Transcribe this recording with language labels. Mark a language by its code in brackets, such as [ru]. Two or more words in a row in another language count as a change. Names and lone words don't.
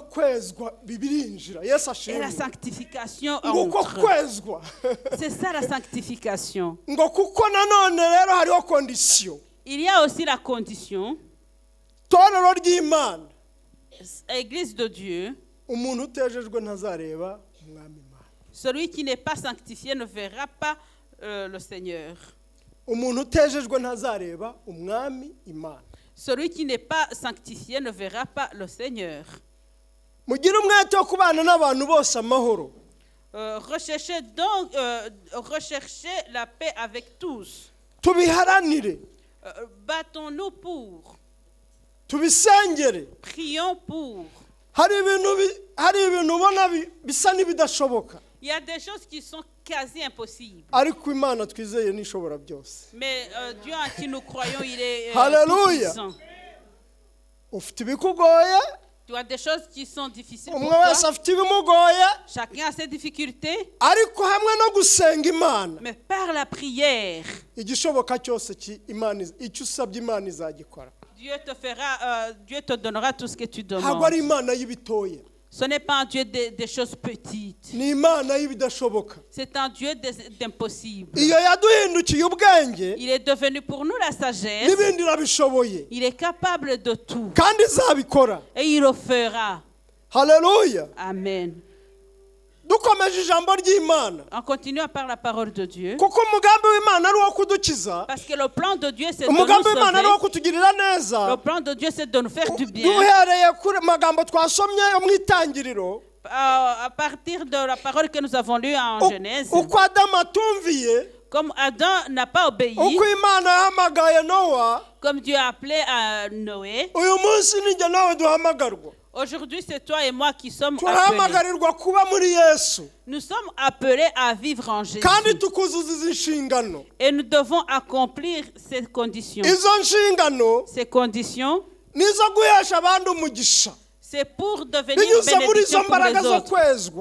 [fr] Et la sanctification entre. C'est ça la sanctification. Il y a aussi la condition. Église de Dieu. [rw] umuntu utejejwe ntazareba umwami Imana. [fr] Celui qui n'est pas sanctifié ne verra pas le Seigneur. [rw] Umuntu utejejwe ntazareba umwami Imana. [fr] Celui qui n'est pas sanctifié ne verra pas le Seigneur. [rw] Mugire umwete wo kubana n'abantu bose amahoro. [fr] Recherchez donc la paix avec tous. [rw] Tubiharanire. [fr] Battons-nous pour. [rw] Tubisengere. [fr] Prions pour. [rw] Hari ibintu ubona bisa n'ibidashoboka. [fr] Il y a des choses qui sont quasi impossibles. [rw] Ariko Imana twizeye n'ishobora byose. [fr] Mais Dieu en qui nous croyons, il est [rw] tout-puissant. Ufite ibikugoye. [fr] Tu as des choses qui sont difficiles pour [rw] umwe wese [fr] toi. [rw] afite ibimugoye. [fr] Chacun a ses difficultés. [rw] Ariko hamwe no gusenga Imana. [fr] Mais par la prière, [rw] igishoboka cyose Imana icyo usabye Imana izagikora. [fr] Dieu te donnera tout ce que tu demandes. [rw] Ntabwo ari Imana y'ibitoya. [fr] Ce n'est pas un Dieu des choses petites. [rw] Ni Imana y'ibidashoboka. [fr] C'est un Dieu d'impossible. [rw] Iyo yaduhindukiye ubwenge. [fr] Il est devenu pour nous la sagesse. [rw] N'ibindi irabishoboye. [fr] Il est capable de tout. [rw] Kandi izabikora. [fr] Et il le fera. Hallelujah. Amen. [rw] Dukomeje ijambo ry'Imana. [fr] On continue par la parole de Dieu. [rw] Kuko umugambi w'Imana ari uwo kudukiza. [fr] Parce que le plan de Dieu c'est de nous [rw] umugambi w'Imana ari uwo [fr] sauver. [rw] kutugirira neza. [fr] Le plan de Dieu c'est de nous faire du bien. [rw] Duhereye kuri magambo twasomye yo mu itangiriro. [fr] À partir de la parole que nous avons lue en Genèse. [rw] Uko Adamu atumviye. [fr] Comme Adam n'a pas obéi. [rw] Uko Imana yahamagaye Nowa. [fr] Comme Dieu a appelé à Noé. [rw] Uyu munsi ni njye nawe duhamagarwa. [fr] Aujourd'hui, c'est toi et moi qui sommes appelés. Nous sommes appelés à vivre en Jésus. Et nous devons accomplir ces conditions. Ces conditions, c'est pour devenir bénédiction pour les autres.